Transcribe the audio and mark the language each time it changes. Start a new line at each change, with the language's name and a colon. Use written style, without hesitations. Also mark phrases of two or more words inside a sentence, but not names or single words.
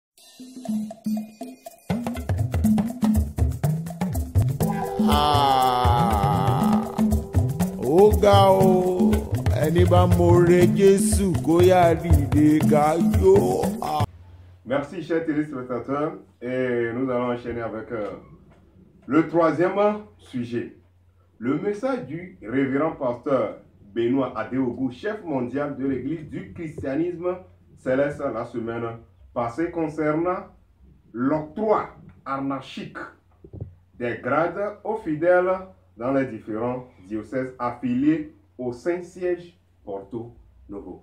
Yoruba: Ó ga o, ẹni bá mọ̀rẹ́ Jésù kó yá dìde ká jó.
French: Merci chers téléspectateurs et nous allons enchaîner avec le troisième sujet. Le message du révérend pasteur Benoît Adeogou, chef mondial de l'église du christianisme céleste la semaine passée concernant l'octroi anarchique des grades aux fidèles dans les différents diocèses affiliés au Saint-Siège Porto Novo.